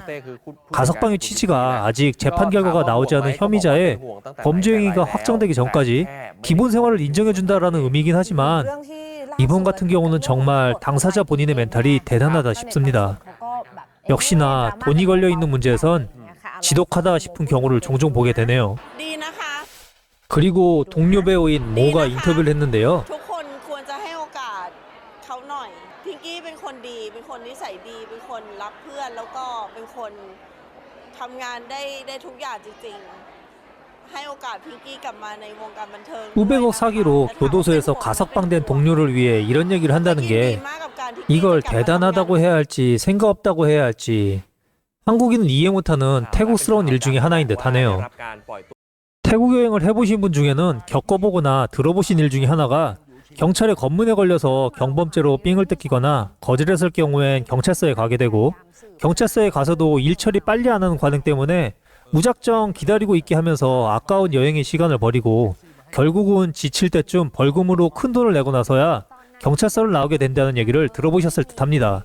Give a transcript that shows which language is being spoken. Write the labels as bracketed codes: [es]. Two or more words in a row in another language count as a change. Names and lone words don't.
[ko] 가석방의 취지가 아직 재판 결과가 나오지 않은 혐의자의 범죄 행위가 확정되기 전까지 기본 생활을 인정해준다라는 의미이긴 하지만 이번 같은 경우는 정말 당사자 본인의 멘탈이 대단하다 싶습니다. 역시나 돈이 걸려있는 문제에선 지독하다 싶은 경우를 종종 보게 되네요. 그리고 동료 배우인 모가 인터뷰를 했는데요. [th] ทุกคนควรจะให้โอกาสเขาหน่อยพิงกี้เป็นคนดีเป็นคนนิสัยดีเป็นคนรักเพื่อนแล้วก็เป็นคนทำงานได้ทุกอย่างจริงๆให้โอกาสพิงกี้กลับมาในวงการบันเทิง [ko] 수백억 사기로 교도소에서 가석방된 동료를 위해 이런 얘기를 한다는 게 이걸 대단하다고 해야 할지 생각 없다고 해야 할지 한국인은 이해 못하는 태국스러운 일 중에 하나인 듯 하네요. 태국 여행을 해보신 분 중에는 겪어보거나 들어보신 일 중에 하나가 경찰의 검문에 걸려서 경범죄로 삥을 뜯기거나 거절했을 경우엔 경찰서에 가게 되고 경찰서에 가서도 일 처리 빨리 안 하는 관행 때문에 무작정 기다리고 있게 하면서 아까운 여행의 시간을 버리고 결국은 지칠 때쯤 벌금으로 큰 돈을 내고 나서야 경찰서를 나오게 된다는 얘기를 들어보셨을 듯 합니다.